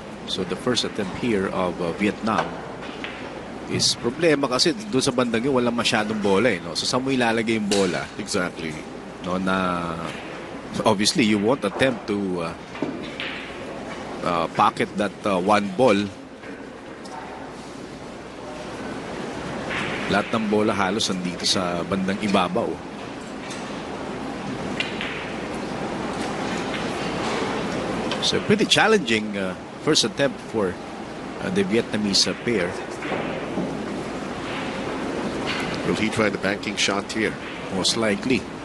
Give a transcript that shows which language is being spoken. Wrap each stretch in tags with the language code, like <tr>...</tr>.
<en>So the first attempt here of Vietnam is</en> <tl>problema kasi doon sa bandang yun walang masyadong bola no? So saan mo ilalagay yung bola?</tl> <en>Exactly. No, so obviously you won't attempt to pocket that one ball.</en> <tl>Lahat ng bola halos nandito sa bandang ibabaw.</tl> <en>So pretty challenging first attempt for the Vietnamese pair. Will he try the banking shot here? Most likely.</en>